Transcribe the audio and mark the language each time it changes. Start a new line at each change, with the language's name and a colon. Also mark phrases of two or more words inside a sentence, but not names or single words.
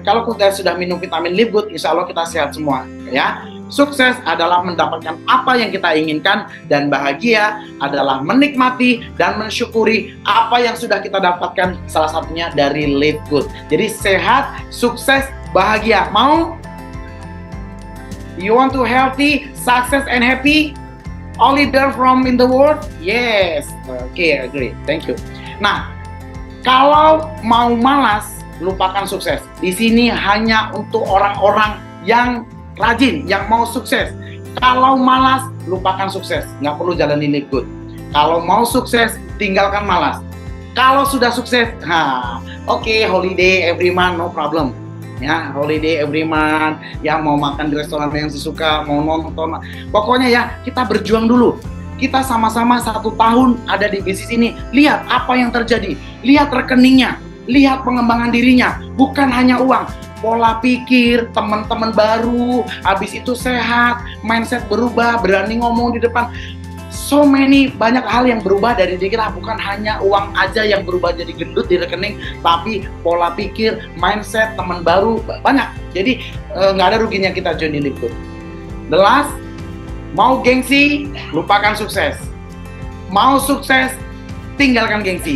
Indonesian: Kalau kita sudah minum vitamin Live Good,
Arabic: insya Allah
Indonesian: kita sehat semua, ya. Sukses adalah mendapatkan apa yang kita inginkan, dan bahagia adalah menikmati dan mensyukuri apa yang sudah kita dapatkan, salah satunya dari Live Good. Jadi sehat, sukses, bahagia. Mau?
English: You want to healthy, success and happy? All leader from in the world? Yes. Okay, agree. Thank you.
Indonesian: Nah, kalau mau malas, lupakan sukses. Di sini hanya untuk orang-orang yang rajin, yang mau sukses. Kalau malas, lupakan sukses. Nggak perlu jalanin Live Good. Kalau mau sukses, tinggalkan malas. Kalau sudah sukses, oke,
English: holiday every month, no problem. Ya, holiday every month,
Indonesian: ya mau makan di restoran yang sesuka, mau nonton. Pokoknya ya, kita berjuang dulu. Kita sama-sama 1 tahun ada di bisnis ini. Lihat apa yang terjadi. Lihat rekeningnya. Lihat pengembangan dirinya. Bukan hanya uang. Pola pikir, teman-teman baru, habis itu sehat, mindset berubah, berani ngomong di depan.
English: So many,
Indonesian: banyak hal yang berubah dari diri kita. Bukan hanya uang aja yang berubah jadi gendut di rekening, tapi pola pikir, mindset, teman baru, banyak. Jadi nggak ada ruginya kita join di Live Good.
English: The last,
Indonesian: mau gengsi, lupakan sukses. Mau sukses, tinggalkan gengsi.